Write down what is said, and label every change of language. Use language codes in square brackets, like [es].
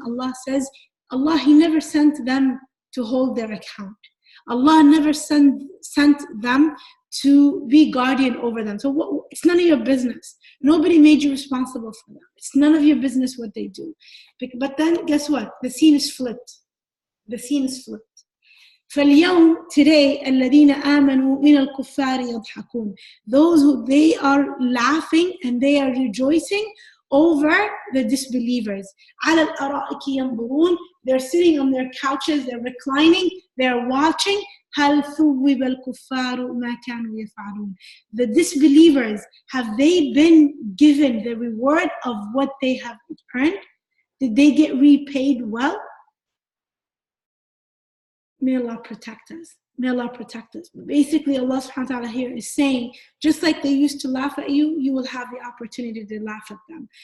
[en] Allah says, He never sent them to hold their account. Allah never sent them to be guardian over them. So it's none of your business. Nobody made you responsible for them. It's none of your business what they do. But then guess what? The scene is flipped. The scene is flipped. [ar] فاليوم [en] today [ar] الذين آمنوا من الكفار يضحكون. [en] Those who they are laughing and they are rejoicing over the disbelievers. [ar] على الأرائك ينظرون. [en] They're sitting on their couches, they're reclining, they're watching. [ar] هل ثوب الكفار ما كانوا يفعلون. [en] The disbelievers, have they been given the reward of what they have earned? Did they get repaid well? May Allah protect us. May Allah protect us. Basically, Allah subhanahu wa ta'ala here is saying, just like they used to laugh at you, you will have the opportunity to laugh at them.